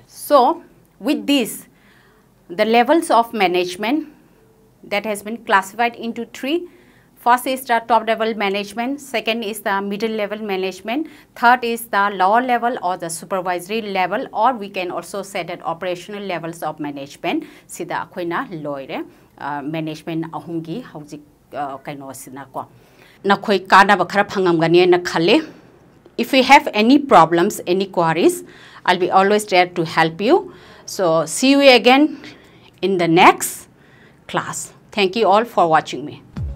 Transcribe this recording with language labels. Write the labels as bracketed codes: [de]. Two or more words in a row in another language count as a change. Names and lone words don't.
[en] So with this the levels of management that has been classified into three. First is the top level management, second is the middle level management, third is the lower level or the supervisory level, or we can also say that operational levels of management. [mni] Sida akoina loire management ahungi hauji kaino sina ko. Nakoi kana bakhara phangamgani na khale. [en] If you have any problems, any queries, I'll be always there to help you. So see you again in the next class. Thank you all for watching me.